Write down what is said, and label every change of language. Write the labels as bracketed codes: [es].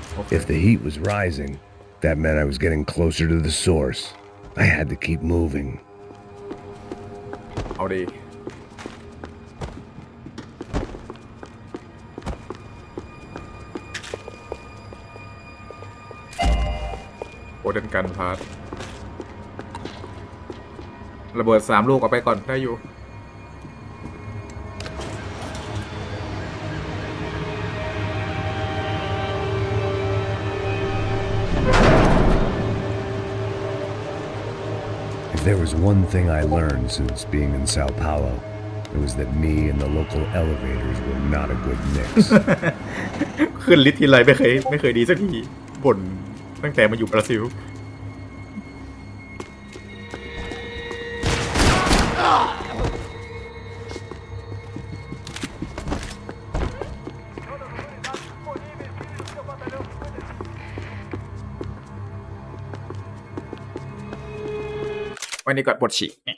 [en] If the heat was rising, that meant I was getting closer to the source. I had to keep moving. [th] เอาดีโอเดนกันพาร์ทระเบิด3 ลูกเอาไปก่อนได้อยู่ [en] If there was one thing I learned since being in Sao Paulo, it was that me and the local elevators were not a good mix. [th] ขึ้นลิฟต์ทีไรไม่เคยดีสักทีบ่นตั้งแต่มาอยู่บราซิลวันนี้ก็ปวดฉี่